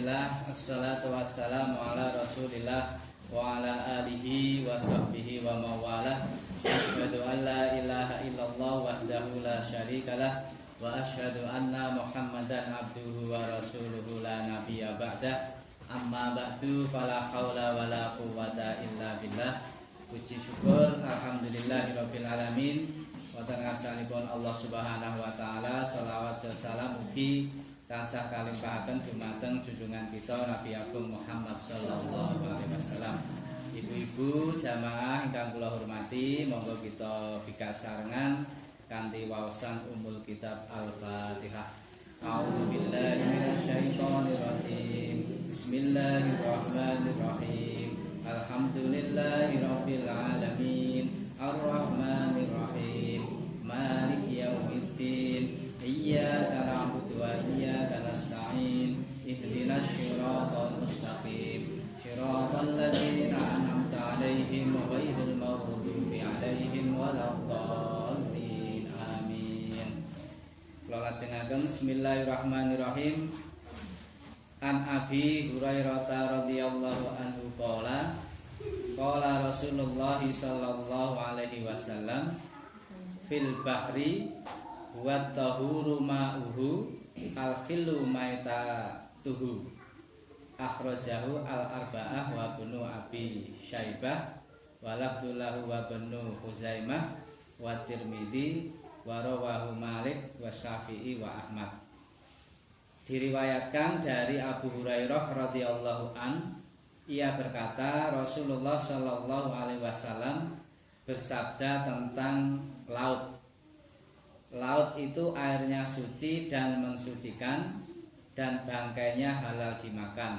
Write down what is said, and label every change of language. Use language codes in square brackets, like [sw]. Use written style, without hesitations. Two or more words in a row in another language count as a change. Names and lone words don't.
[ar] الحمد لله، الصلاة والسلام على رسول الله وعلى آله وصحبه ومن والاه. أشهد أن لا إله إلا الله وحده لا شريك له وأشهد أن محمدا عبده ورسوله لا نبي بعده. أما بعد، فلا حول ولا قوة إلا بالله. [id] Puji syukur [ar] الحمد لله رب العالمين. [jv] Wonten ngarsanipun Allah [ar] سبحانه وتعالى, [jv] shalawat salam mugi tansah kalimpahaken dumateng junjungan kita Nabi Agung Muhammad [ar] صلى الله عليه وسلم. [jv] Ibu-ibu jamaah ingkang kula hormati, monggo kita bikasarengan kanthi waosan [ar] أم الكتاب [jv] Al-Fatihah. [ar] أعوذ بالله من الشيطان الرجيم. بسم الله الرحمن الرحيم. الحمد لله رب العالمين. الرحمن الرحيم. مالك يوم الدين. إياك نعبد وإياك نستعين. اهدنا الصراط المستقيم. صراط الذين أنعمت عليهم غير المغضوب عليهم ولا الضالين. Amin. [jv] Kula lajengaken [ar] بسم الله الرحمن الرحيم. عن أبي هريرة رضي الله عنه قال قال رسول الله صلى الله عليه وسلم في البحر وطهور ماؤه الخل ميتته. أخرجه الأربعة وابن أبي شيبة ولفظه له وابن خزيمة والترمذي ورواه مالك والشافعي وأحمد. [id] Diriwayatkan dari Abu Hurairah [ar] رضي الله عن, [id] ia berkata Rasulullah [ar] صلى الله عليه وسلم [id] bersabda tentang laut. Laut itu airnya suci dan mensucikan, dan bangkainya halal dimakan.